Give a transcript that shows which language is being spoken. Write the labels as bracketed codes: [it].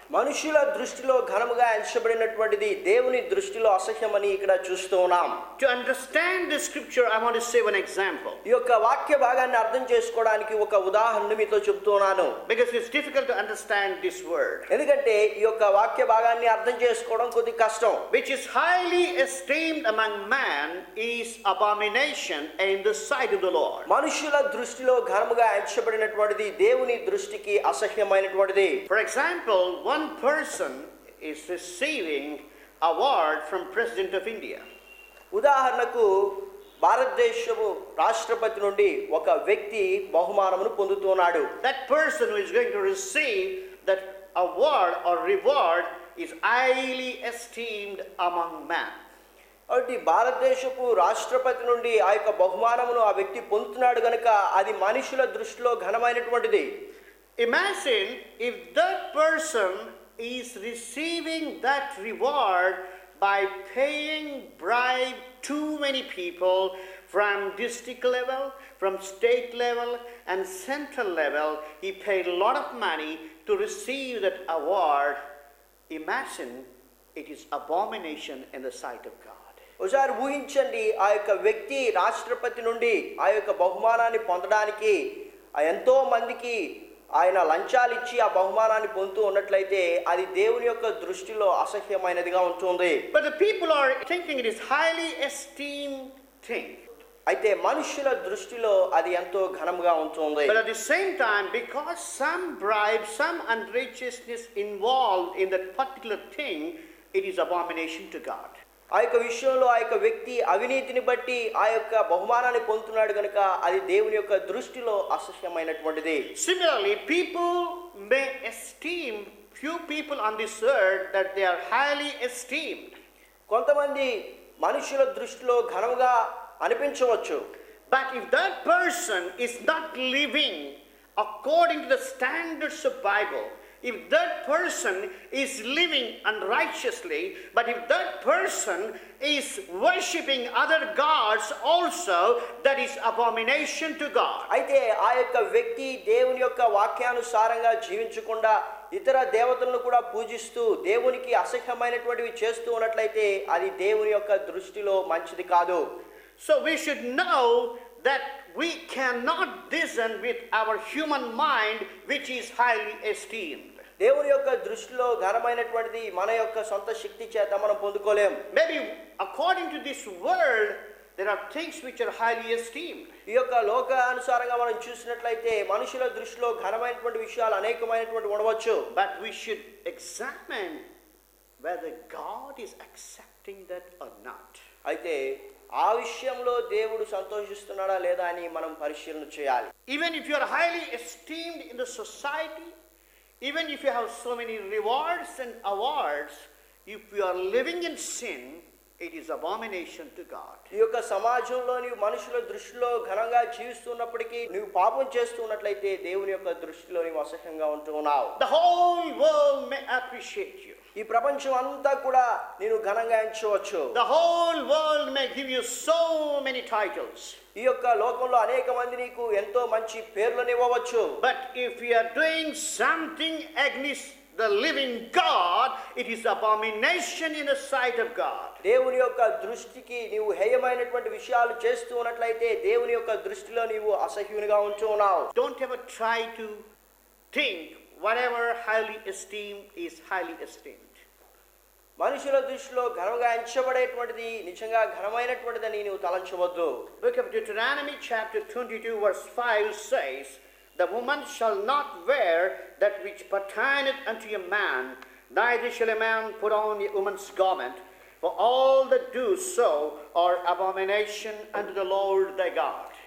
[te] మనుషుల దృష్టిలో ఘనముగా ఎంచబడినటువంటిది దేవుని దృష్టిలో అసహ్యమని ఇక్కడ చూస్తూ ఉన్నాం. [en] To understand this scripture, I want to say one example. [te] ఈ యొక్క వాక్య భాగాన్ని అర్థం చేసుకోవడానికి ఒక ఉదాహరణ మీతో చెప్తున్నాను. [en] Because it's difficult to understand this word. [te] ఎందుకంటే ఈ యొక్క వాక్య భాగాన్ని అర్థం చేసుకోవడం కొద్ది కష్టం. [en] Which is highly esteemed among man is abomination in the sight of the Lord. [te] మనుషుల దృష్టిలో ఘనముగా ఎంచబడినటువంటిది దేవుని దృష్టికి అసహ్యమైనటువంటిది. [en] For example, one person is receiving award from President of India. [te] ఉదాహరణకు భారతదేశపు రాష్ట్రపతి నుండి ఒక వ్యక్తి బహుమానమును పొందుతున్నాడు. [en] That person who is going to receive that award or reward is highly esteemed among man. [te] కాబట్టి భారతదేశపు రాష్ట్రపతి నుండి ఆ యొక్క బహుమానమును ఆ వ్యక్తి పొందుతున్నాడు కనుక అది మనుషుల దృష్టిలో ఘనమైనటువంటిది. [en] Imagine if that person is receiving that reward by paying bribe too many people from district level, from state level and central level. He paid a lot of money to receive that award. Imagine it is abomination in the sight of God. [te] ఒకసారి ఊహించండి, ఆ యొక్క వ్యక్తి రాష్ట్రపతి నుండి ఆ యొక్క బహుమానాన్ని పొందడానికి ఎంతో మందికి ఆయన లంచాలు ఇచ్చి ఆ బహుమానాన్ని పొందుతూ ఉన్నట్లయితే అది దేవుని యొక్క దృష్టిలో అసహ్యమైనదిగా ఉంటుంది. [en] But the people are thinking it is highly esteemed thing. [te] అయితే మనుషుల దృష్టిలో అది ఎంతో ఘనంగా ఉంటుంది. [en] But at the same time, because some bribe, some unrighteousness involved in that particular thing, it is abomination to God. [te] ఆ యొక్క విషయంలో ఆ యొక్క వ్యక్తి అవినీతిని బట్టి ఆ యొక్క బహుమానాన్ని పొందుతున్నాడు కనుక అది దేవుని యొక్క దృష్టిలో అసహ్యమైనటువంటిది. [en] Similarly, people may esteem few people on this earth that they are highly esteemed. [te] కొంతమంది మనుషుల దృష్టిలో ఘనముగా అనిపించవచ్చు. [en] But if that person is not living according to the standards of Bible, if that person is living unrighteously, but if that person is worshipping other gods also, that is abomination to God. [te] అయితే ఆ యొక్క వ్యక్తి దేవుని యొక్క వాక్యానుసారంగా జీవించకుండా ఇతర దేవతలను కూడా పూజిస్తూ దేవునికి అసహ్యమైనటువంటివి చేస్తూ ఉన్నట్లయితే అది దేవుని యొక్క దృష్టిలో మంచిది కాదు. [en] So we should know that we cannot reason with our human mind, which is highly esteemed. [te] దేవుని యొక్క దృష్టిలో ఘనమైనటువంటిది మన యొక్క సొంత శక్తి చేత మనం పొందుకోలేం. [en] Maybe according to this world, there are things which are highly esteemed. [te] ఈ యొక్క లోకానుసారంగా మనం చూసినట్లయితే మనుషుల దృష్టిలో ఘనమైనటువంటి విషయాలు అనేకమైనటువంటి ఉండవచ్చు. [en] But we should examine whether God is accepting that or not. [te] అయితే ఆ విషయంలో దేవుడు సంతోషిస్తున్నాడా లేదా అని మనం పరిశీలన చేయాలి. [en] Even if you are highly esteemed in the society, even if you have so many rewards and awards, if you are living in sin, it is abomination to God. [te] ఈ యొక్క సమాజంలో నీవు మనుషుల దృష్టిలో ఘనంగా జీవిస్తున్నప్పటికీ నువ్వు పాపం చేస్తున్నట్లయితే దేవుని యొక్క దృష్టిలో నీవు అసహ్యంగా ఉంటున్నావు. [en] The whole world may appreciate you. [te] ఈ ప్రపంచం అంతా కూడా నేను ఘనంగా ఎంచవచ్చు. [en] The whole world may give you so many titles. [te] ఈ యొక్క లోకంలో అనేక మంది నీకు ఎంతో మంచి పేర్లను ఇవ్వవచ్చు. [en] But if you are doing something against the living God, it is abomination in the sight of God. [te] దేవుని యొక్క దృష్టికి నీవు హేయమైనటువంటి విషయాలు చేస్తూ ఉన్నట్లయితే దేవుని యొక్క దృష్టిలో నీవు అసహ్యునిగా ఉంటున్నావు. [en] Don't ever try to think whatever highly esteemed is highly esteemed. [te] మనుషుల దృష్టిలో ఘనంగా ఎంచబడేటువంటిది నిజంగా ఘనమైనటువంటిదని నీవు తలంచవద్దు. [en] Book of Deuteronomy chapter 22 verse 5 says, "The woman shall not wear that which pertaineth unto a man, neither shall a man put on a woman's garment, for all that do so are abomination unto the Lord thy God."